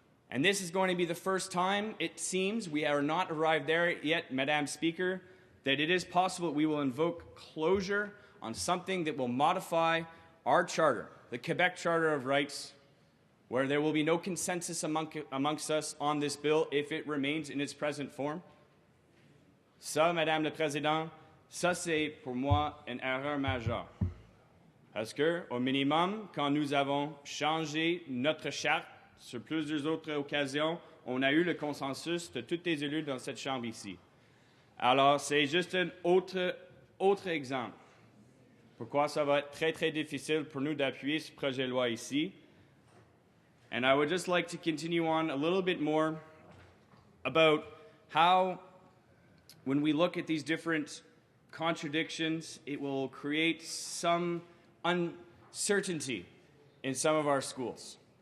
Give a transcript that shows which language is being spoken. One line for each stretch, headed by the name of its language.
English: And this is going to be the first time, it seems, we are not arrived there yet, Madam Speaker, that it is possible that we will invoke closure on something that will modify our charter, the Quebec Charter of Rights, where there will be no consensus amongst us on this bill if it remains in its present form.
French: Ça, Madame la Présidente, ça c'est pour moi une erreur majeure. Parce que, au minimum, quand nous avons changé notre charte sur plusieurs autres occasions, on a eu le consensus de tous les élus dans cette chambre ici. Alors, c'est juste un autre exemple. Pourquoi ça va être très, très difficile pour nous d'appuyer ce projet de loi ici.
English: And I would just like to continue on a little bit more about how, when we look at these different contradictions, it will create some uncertainty in some of our schools.